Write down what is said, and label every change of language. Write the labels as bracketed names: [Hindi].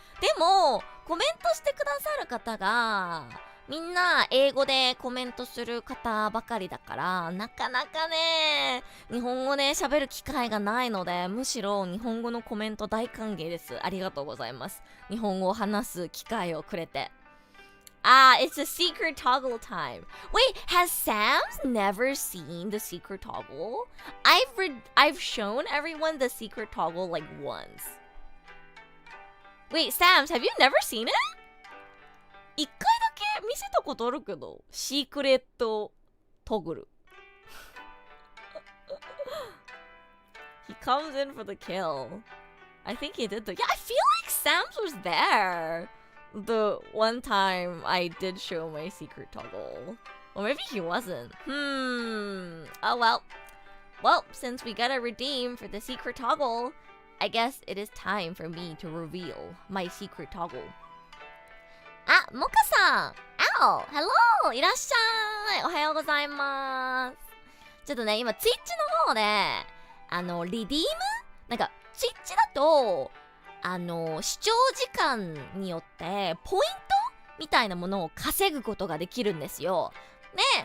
[Japanese] でもコメントしてくださる方がみんな英語でコメントする方ばかりだから、なかなかね日本語で喋る機会がないので、むしろ日本語のコメント大歓迎です。ありがとうございます。日本語を話す機会をくれて。 [English] It's a secret toggle time. Wait, has Sam's never seen the secret toggle? I've shown everyone the secret toggle like once. Wait, Sam's, have you never seen it? [Japanese] 一回だけ見せたことあるけど、シークレットトグル。 [English] He comes in for the kill. I think he did the... Yeah, I feel like Sam's was there.The one time I did show my secret toggle. Or maybe he wasn't. Oh well. Well, since we gotta redeem for the secret toggle, I guess it is time for me to reveal my secret toggle. [Japanese] あ、モカさん [English] Ow! Hello! [Japanese] いらっしゃいおはようございます。ちょっとね、今ツイッチの方でリディームなんかツイッチだと視聴時間によってポイントみたいなものを稼ぐことができるんですよ。で、